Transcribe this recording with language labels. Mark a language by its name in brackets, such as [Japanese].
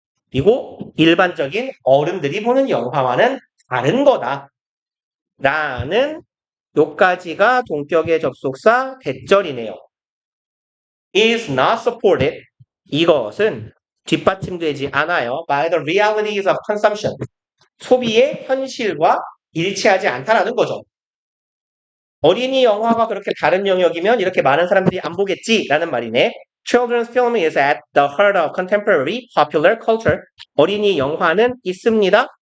[Korean] 그리고 일반적인 어른들이 보는 영화와는 다른 거다. 라는 요까지가 동격의 접속사 대절이네요. [English] is not supported. [Korean] 이것은 뒷받침되지 않아요. [English] by the realities of consumption. [Korean] 소비의 현실과 일치하지 않다라는 거죠. 어린이 영화가 그렇게 다른 영역이면 이렇게 많은 사람들이 안 보겠지라는 말이네. [English] Children's film is at the heart of contemporary popular culture. [Korean] 어린이 영화는 있습니다.